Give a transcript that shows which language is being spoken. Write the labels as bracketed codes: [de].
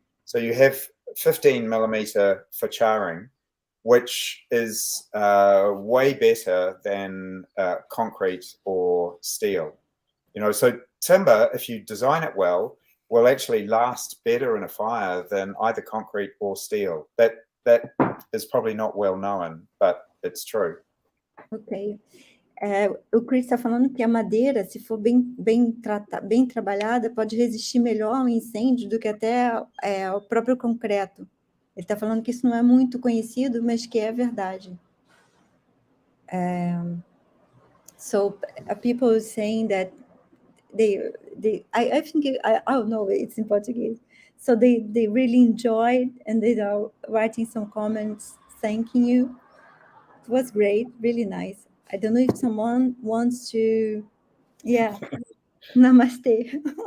[en] So you have 15 millimeter for charring, which is way better than concrete or steel. You know, so timber, if you design it well, will actually last better in a fire than either concrete or steel. That is probably not well known, but it's true. Ok. [pt] O Chris está falando que a madeira, se for bem trabalhada, pode resistir melhor ao incêndio do que até o próprio concreto. Ele está falando que isso não é muito conhecido, mas que é verdade. [en] So people saying that I think oh no, it's in Portuguese. So they really enjoyed, and they are writing some comments thanking you. It was great, really nice. I don't know if someone wants to Yeah. Namaste.